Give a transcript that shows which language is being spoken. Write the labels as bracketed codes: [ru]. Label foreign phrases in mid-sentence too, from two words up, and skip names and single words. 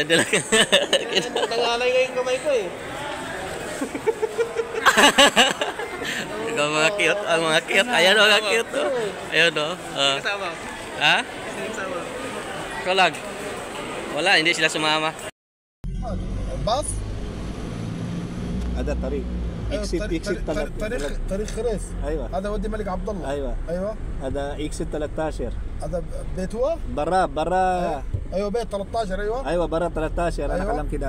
[tl] Nangalay nga yung kamay ko eh. Ikaw mga cute. Ang mga cute. Ayan mga cute. Ayan o. Kasama? Ha? Sino kasama? Ikaw lang. Wala, hindi sila sumama. [ar] باص هذا طريق اكسيت طريق خريس. ايوه هذا ودي ملك عبد الله. ايوه هذا اكسيت 13. هذا بيت هو؟ برا ايوه بيت 13. ايوه برا 13. انا كلام كده.